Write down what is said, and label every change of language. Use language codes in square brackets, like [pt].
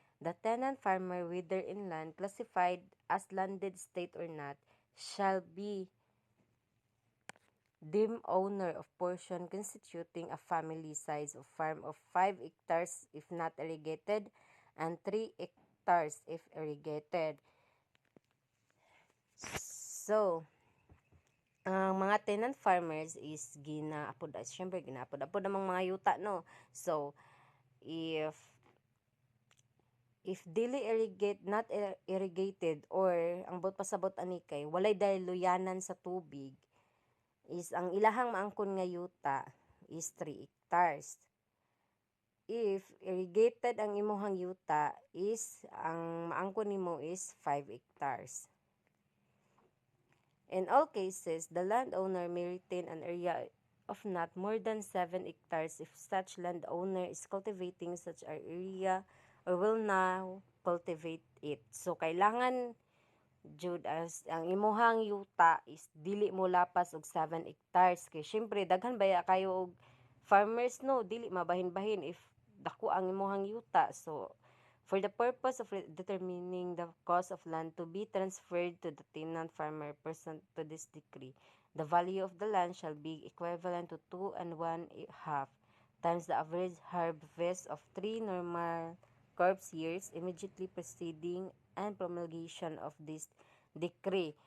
[en] The tenant farmer, whether inland, classified as landed state or not, shall be deemed owner of portion constituting a family size of farm of 5 hectares if not irrigated and 3 hectares if irrigated. [ceb] So, ang mga tenant farmers is ginaapod ang mga yuta, no? So, if dili [en] not irrigated [ceb] or ang bot pasabot ani kay walay daluyanan sa tubig, is ang ilahang maangkon nga yuta is 3 hectares. If irrigated ang imuhang yuta, is ang maangkon nimo is 5 hectares. [en] In all cases, the landowner may retain an area of not more than 7 hectares if such landowner is cultivating such an area or will now cultivate it. [ceb] So, kailangan jud as ang imuhang yuta is dili mo lapas og 7 hectares. Kay syempre, daghan baya kayo og farmers, no? Dili mabahin-bahin if dako ang imuhang yuta. [en] So, for the purpose of determining the cost of land to be transferred to the tenant farmer pursuant to this decree, the value of the land shall be equivalent to 2 1/2 times the average harvest of 3 normal crop years immediately preceding and promulgation of this decree.